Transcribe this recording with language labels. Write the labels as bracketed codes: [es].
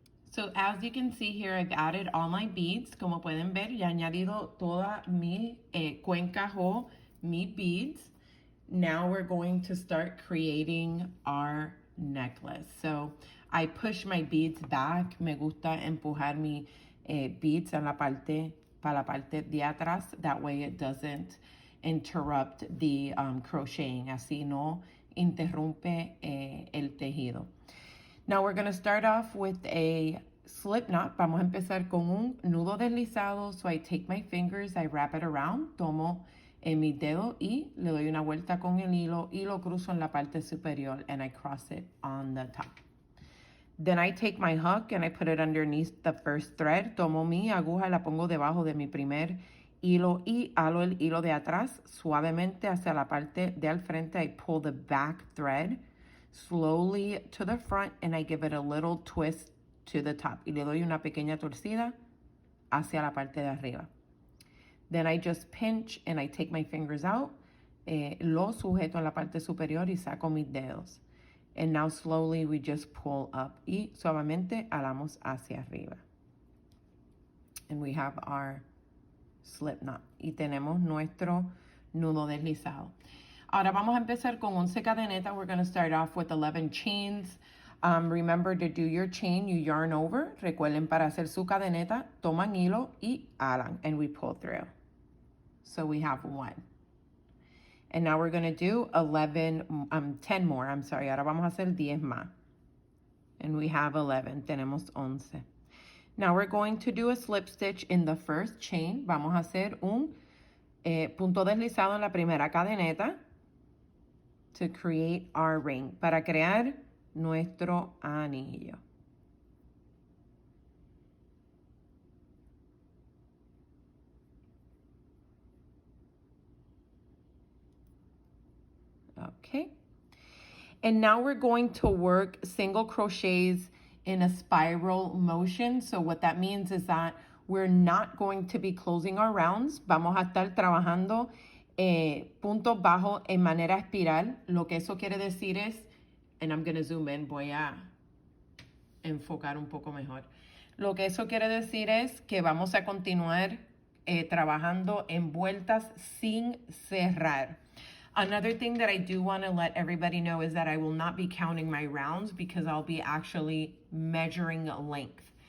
[en] So as you can see here, I've added all my beads. [es] Como pueden ver, ya he añadido todas mis cuencas o mis beads. [en] Now we're going to start creating our necklace. So I push my beads back. [es] Me gusta empujar mi beads para la parte de atrás. [en] That way it doesn't interrupt the crocheting. [es] Así no interrumpe el tejido. [en] Now we're going to start off with a slip knot. [es] Vamos a empezar con un nudo deslizado. [en] So I take my fingers, I wrap it around, [es] tomo mis dedos y le doy una vuelta con el hilo y lo cruzo en la parte superior [en] and I cross it on the top. Then I take my hook and I put it underneath the first thread. [es] Tomo mi aguja y la pongo debajo de mi primer hilo y halo el hilo de atrás suavemente hacia la parte de al frente. [en] I pull the back thread slowly to the front and I give it a little twist to the top. [es] Y le doy una pequeña torcida hacia la parte de arriba. [en] Then I just pinch and I take my fingers out. [es] Lo sujeto en la parte superior y saco mis dedos. [en] And now slowly we just pull up [es] y suavemente alamos hacia arriba. [en] And we have our slip knot. Y tenemos nuestro nudo deslizado. [es] Ahora vamos a empezar con 11 cadenetas. [en] We're going to start off with 11 chains. Remember to do your chain, you yarn over. [es] Recuerden, para hacer su cadeneta, toman hilo y alan. [en] And we pull through. So we have 1. And now we're going to do 10 more. [es] Ahora vamos a hacer 10 más. [en] And we have 11. [es] Tenemos 11. [en] Now we're going to do a slip stitch in the first chain. [es] Vamos a hacer un punto deslizado en la primera cadeneta [en] to create our ring, [es] para crear nuestro anillo. [en] Okay. And now we're going to work single crochets in a spiral motion. So what that means is that we're not going to be closing our rounds. [es] Vamos a estar trabajando puntos bajos en manera espiral. Lo que eso quiere decir es, [en] and I'm going to zoom in, [es] voy a enfocar un poco mejor. Lo que eso quiere decir es que vamos a continuar trabajando en vueltas sin cerrar. [en] Another thing that I do want to let everybody know is that I will not be counting my rounds because I'll be actually measuring length.